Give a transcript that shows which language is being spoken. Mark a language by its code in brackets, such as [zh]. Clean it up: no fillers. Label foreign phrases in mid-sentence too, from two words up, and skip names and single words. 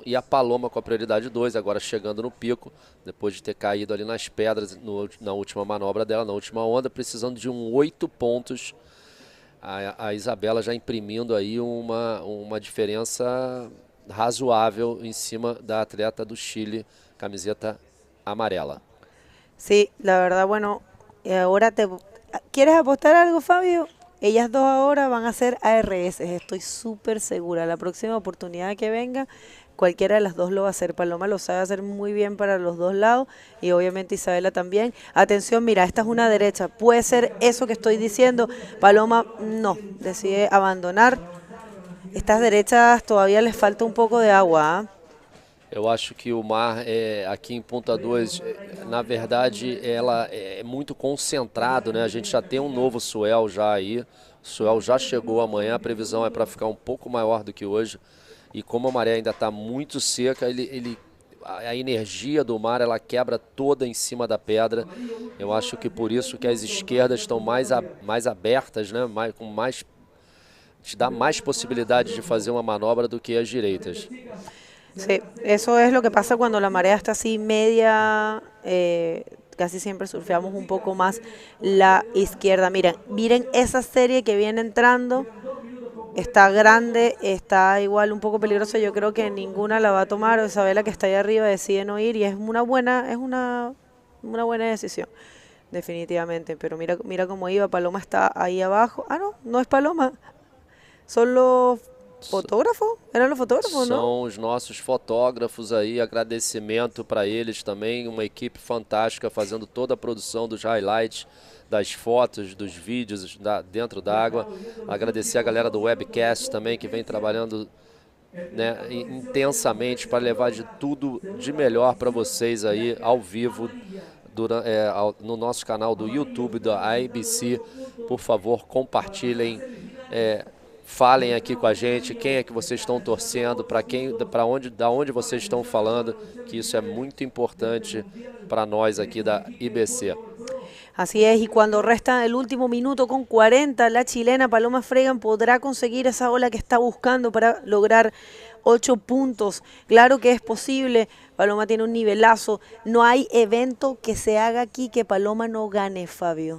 [pt] E a Paloma com a prioridade 2, agora chegando no pico, depois de ter caído ali nas pedras na última manobra dela, na última onda, precisando de 8 pontos. A Isabela já imprimindo aí uma diferença razoável em cima da atleta do Chile, camiseta amarela. [es] Sí, la verdad, bueno, ahora ¿quieres apostar algo, Fabio? Ellas dos ahora van a ser ARS, estoy súper segura. La próxima oportunidad que venga, cualquiera de las dos lo va a hacer. Paloma lo sabe hacer muy bien para los dos lados y obviamente Isabela también. Atención, mira, esta es una derecha. Puede ser eso que estoy diciendo. Paloma no, decide abandonar. Estas derechas todavía les falta un poco de agua, ¿eh? [pt] Eu acho que o mar aqui em Ponta 2, na verdade, ela é muito concentrado, né? A gente já tem um novo swell já aí, o swell já chegou amanhã, a previsão é para ficar um pouco maior do que hoje. E como a maré ainda está muito seca, a energia do mar ela quebra toda em cima da pedra. Eu acho que por isso que as esquerdas estão mais abertas, né? Te dá mais possibilidade de fazer uma manobra do que as direitas. [es] Sí, eso es lo que pasa cuando la marea está así media, casi siempre surfeamos un poco más la izquierda. Miren esa serie que viene entrando, está grande, está igual un poco peligrosa, yo creo que ninguna la va a tomar. Isabela, que está ahí arriba, decide no ir y es una buena decisión, definitivamente. Pero mira cómo iba, Paloma está ahí abajo. Ah, no es Paloma, son los fotógrafos? [pt] Eram os fotógrafos, não? São os nossos fotógrafos aí, agradecimento para eles também, uma equipe fantástica fazendo toda a produção dos highlights, das fotos, dos vídeos dentro da água. Agradecer a galera do webcast também que vem trabalhando né, intensamente para levar de tudo de melhor para vocês aí ao vivo no nosso canal do YouTube da ABC. Por favor, compartilhem, falem aqui com a gente quem é que vocês estão torcendo, da onde vocês estão falando, que isso é muito importante para nós aqui da IBC. [es] Así es, y cuando resta el último minuto con 40, la chilena Paloma Fregan podrá conseguir esa ola que está buscando para lograr 8 puntos. Claro que es posible, Paloma tiene un nivelazo. No hay evento que se haga aquí que Paloma no gane, Fabio.